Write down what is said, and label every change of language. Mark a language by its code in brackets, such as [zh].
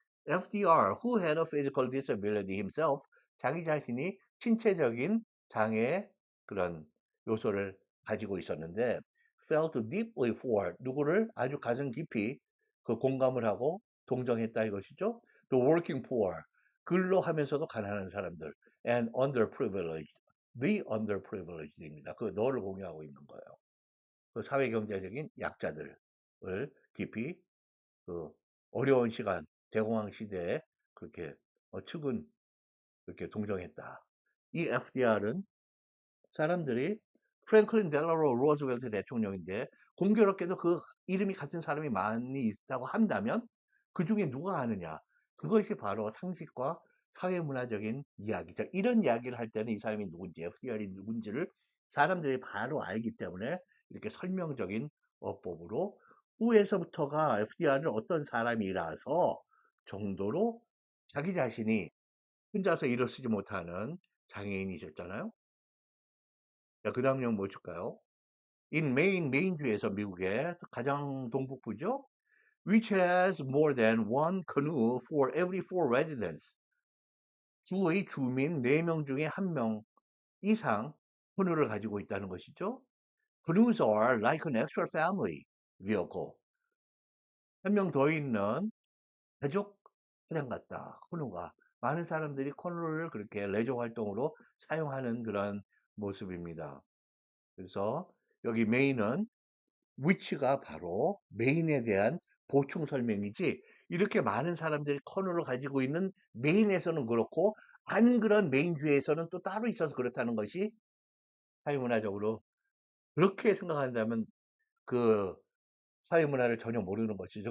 [ko] FDR, who had a physical disability himself, 자기 자신이 신체적인 장애 그런 요소를 가지고 있었는데 felt deeply for 누구를 아주 가슴 깊이 그 공감을 하고 동정했다 이것이죠. [en] The working poor, 근로하면서도 가난한 사람들, and underprivileged, the underprivileged입니다. [ko] 그 너를 공유하고 있는 거예요. 그 사회 경제적인 약자들을 깊이 그 어려운 시간, 대공황 시대에 그렇게 측은 그렇게 동정했다. 이 FDR은 사람들이 프랭클린 델러로 루즈벨트 대통령인데 공교롭게도 그 이름이 같은 사람이 많이 있다고 한다면 그 중에 누가 아느냐? 그것이 바로 상식과 사회문화적인 이야기죠. 이런 이야기를 할 때는 이 사람이 누군지, FDR이 누군지를 사람들이 바로 알기 때문에 이렇게 설명적인 어법으로 후에서부터가 FDR은 어떤 사람이라서 정도로 자기 자신이 혼자서 일을 쓰지 못하는 장애인이셨잖아요. 자, 그 다음 내용 뭐 줄까요? In 메인주에서 미국의 가장 동북부죠. [en] Which has more than one canoe for every four residents. [ko] 주의 주민 4명 중에 1명 이상 canoe를 가지고 있다는 것이죠. [en] Canoes are like an extra family vehicle. [ko] 1명 더 있는 가족 차량 같다. canoe가. 많은 사람들이 canoe를 그렇게 레저 활동으로 사용하는 그런 모습입니다. 그래서 여기 메인은 which가 바로 메인에 대한 보충 설명이지 이렇게 많은 사람들이 커널을 가지고 있는 메인에서는 그렇고 안 그런 메인주에서는 또 따로 있어서 그렇다는 것이 사회문화적으로 그렇게 생각한다면 그 사회문화를 전혀 모르는 것이죠.